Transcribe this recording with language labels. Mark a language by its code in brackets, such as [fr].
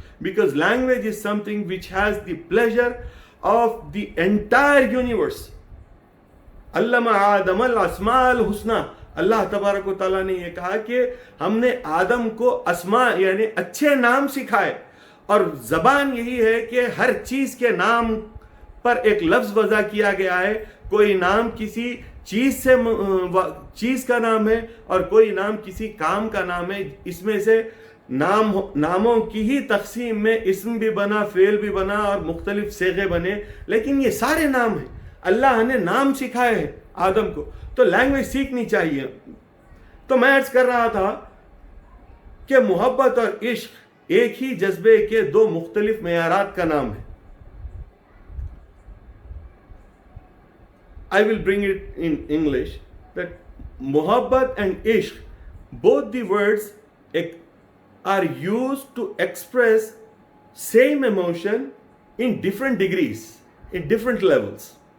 [en] Because language is something which has the pleasure of the entire universe. [ar] علم آدم الاسماء الحسنى. [ur] اللہ تبارک و تعالیٰ نے یہ کہا کہ ہم نے آدم کو اسماء یعنی اچھے نام سکھائے، اور زبان یہی ہے کہ ہر چیز کے نام پر ایک لفظ وضع کیا گیا ہے. کوئی نام کسی چیز کا نام ہے اور کوئی نام کسی کام کا نام ہے. اس میں سے ناموں کی ہی تقسیم میں اسم بھی بنا، فعل بھی بنا اور مختلف صیغے بنے، لیکن یہ سارے نام ہیں. اللہ نے نام سکھائے ہیں آدم کو، تو لینگویج سیکھنی چاہیے. تو میں عرض کر رہا تھا کہ محبت اور عشق ایک ہی جذبے کے دو مختلف معیارات کا نام ہے. [en] I will bring it in English that Muhabbat and Ishq, both the words are used to express same emotion in different degrees, in different levels.